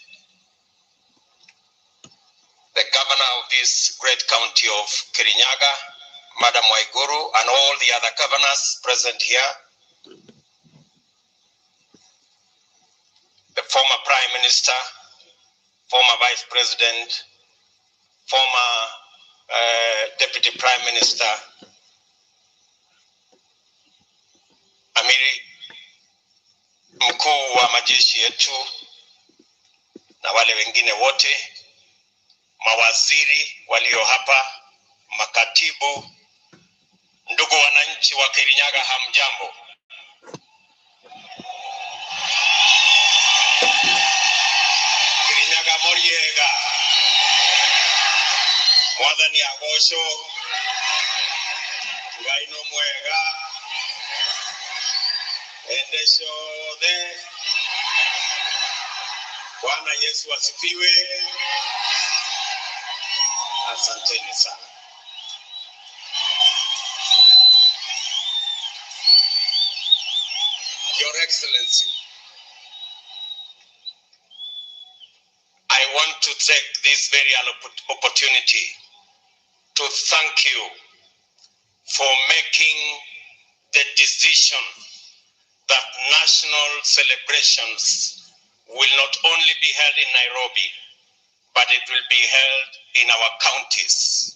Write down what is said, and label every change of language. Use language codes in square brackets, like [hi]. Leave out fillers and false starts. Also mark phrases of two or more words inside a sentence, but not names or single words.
[en] the Governor of this great county of Kirinyaga, Madam Waiguru, and all the other governors present here, the former Prime Minister, former Vice President, former Deputy Prime Minister, [sw] Amiri Mkuu wa majeshi yetu, na wale wengine wote, mawaziri walio hapa, makatibu, ndugu wananchi wa Kirinyaga, hamjambo. [ki] Kirinyaga moriega, mwathani agosho, Ngai no mwega, endesho the, [sw] Bwana Yesu asifiwe. Asanteni sana. [en] Your Excellency, I want to take this very opportunity to thank you for making the decision that national celebrations will not only be held in Nairobi, but it will be held in our counties.